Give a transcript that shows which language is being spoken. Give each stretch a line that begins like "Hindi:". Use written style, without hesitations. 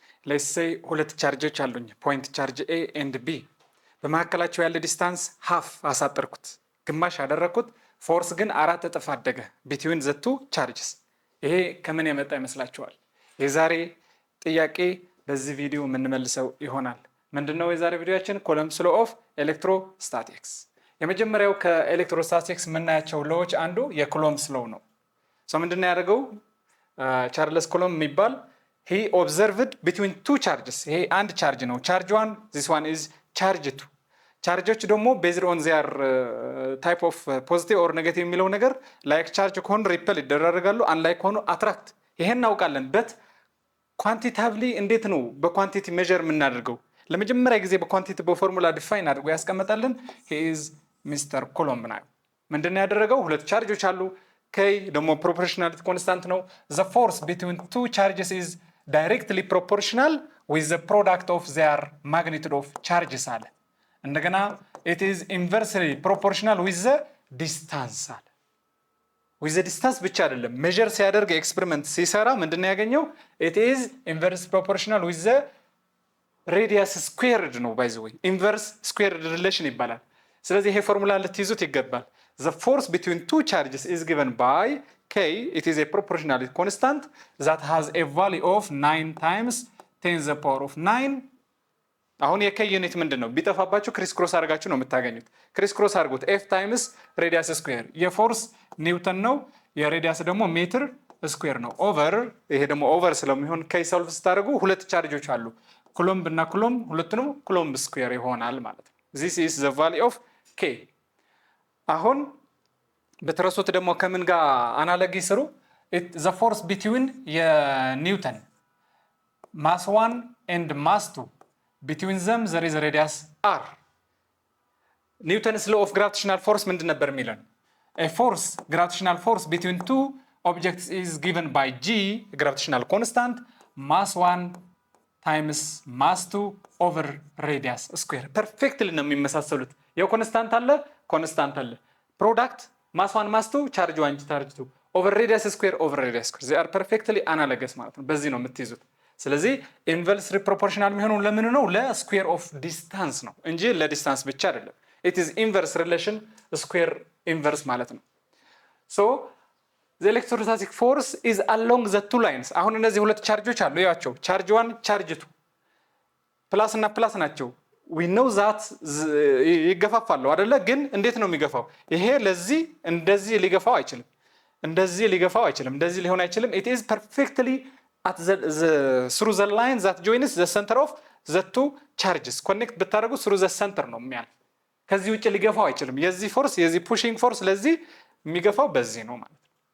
Amharic: ሌትስ ሴይ ሁለት ቻርጆች አሉኝ ፖይንት ቻርጅ
English: A and B
Amharic: በመካከላቸው ያለ ዲስታንስ ሃፍ አሳጠርኩት ግማሽ አደረኩት ፎርስ ግን 4 እጥፍ አደገ
English: between the two charges
Amharic: ይሄ ከምን የመጣ ይመስላችኋል? የዛሬ ጥያቄ በዚህ ቪዲዮ የምንመልሰው ይሆናል። ምንድነው የዛሬ ቪዲዮአችን? ኮሎምብስ ሎው ኦፍ ኤሌክትሮስታቲክስ። የመጀመሪያው ከኤሌክትሮስታቲክስ የምናያቸው ሎዎች አንዱ የኮሎምብስ ሎው ነው። ምንድነው ያደረገው? ቻርልስ ኮሎምብ የሚባል
English: he observed between two charges
Amharic: ይሄ አንድ ቻርጅ ነው
English: charge 1 this one is charge 2
Amharic: ቻርጆች ደግሞ
English: based on their type of positive or negative
Amharic: የሚለው ነገር like charge ከሆኑ repel ይደረጋሉ unlike ከሆኑ attract ይሄን እናውቃለን
English: but quantitatively
Amharic: እንዴት ነው በኳንቲቲ ሜዠር የምናደርገው? ለመጀመሪያ ጊዜ በኳንቲቲ በፎርሙላ ዲፋይን አድርጎ ያስቀመጣልን
English: he is Mr.
Amharic: Coulomb ነው። ምንድነው ያደረገው? ሁለት ቻርጆች አሉ K ደግሞ proportionality constant ነው.
English: The force between two charges is directly proportional with the product of their magnitude of charges አለ። እንደገና it is inversely proportional with the distance አለ። with the distance
Amharic: ብቻ አይደለም
English: measure
Amharic: ሲያደርግ ኤክስፐሪመንት ሲሰራ ምንድነው ያገኘው?
English: it is inversely proportional with the radius squared ነው by the way inverse squared relation ይባላል።
Amharic: ስለዚህ ይሄ ፎርሙላ ልትይዙት ይገባል።
English: The force between two charges is given by K. It is a proportionality constant that has a value of 9 times 10 to the power of 9.
Amharic: አሁን የK ዩኒት ምንድነው? ቢጠፋባችሁ ክሪስ ክሮስ አድርጋችሁ ነው የምታገኙት። ክሪስ ክሮስ አድርጉት F times radius square የፎርስ ኒውተን ነው የሬዲያስ ደግሞ ሜትር ስኩዌር ነው ኦቨር ይሄ ደግሞ ኦቨር ስለሚሆን K ሶልቭ ስታደርጉ ሁለት ቻርጆች አሉ ኩሎምብ እና ኩሎምብ ሁለቱንም ኩሎምብ ስኩዌር ይሆናል ማለት ነው።
English: This is the value of K.
Amharic: አሁን በትረሱት ደግሞ ከምን ጋር አናሎጂ ስሩ?
English: the force between የኒውተን mass 1 and mass 2 between them there is a radius r.
Amharic: ኒውተንስ
English: law of gravitational force
Amharic: ምንድን ነበር የሚለን?
English: a force gravitational force between two objects is given by G gravitational constant mass 1 times mass 2 over radius square.
Amharic: perfectly ነው የሚመሳሰሉት። የኮንስታንት አለ ኮንስታንት አለ ፕሮዳክት ማስ 1 ማስ 2 ቻርጅ 1 ቻርጅ 2 ኦቨር ሬዲየስ ስኩዌር ኦቨር ሬዲየስ ስኩዌር
English: they are perfectly analogous
Amharic: ማለት ነው። በዚህ ነው የምትይዙት። ስለዚህ ኢንቨርስሊ ፕሮፖርሽናል የሚሆነው ለምን ነው? ለስኩዌር ኦፍ ዲስታንስ ነው እንጂ ለዲስታንስ ብቻ አይደለም።
English: it is inverse relation
Amharic: ስኩዌር ኢንቨርስ ማለት ነው።
English: so the electrostatic force is along the two lines.
Amharic: አሁን እነዚህ ሁለት ቻርጆች አሉ ያቸው ቻርጅ 1 ቻርጅ 2 ፕላስ እና ፕላስ ናቸው።
English: we know that
Amharic: ይገፋፋሉ አይደለ? ግን እንዴት ነው የሚገፋው? ይሄ ለዚህ እንደዚህ ሊገፋው አይችልም እንደዚህ ሊገፋው አይችልም እንደዚህ ሊሆን አይችልም።
English: it is perfectly at the through the line that joins the center of the two charges
Amharic: connect ብታደርጉ
English: through the center
Amharic: ነው የሚያልፍ ከዚህ ውጪ ሊገፋው አይችልም። የዚህ ፎርስ የዚህ
English: pushing force
Amharic: ለዚህ የሚገፋው በዚህ ነው ማለት ነው።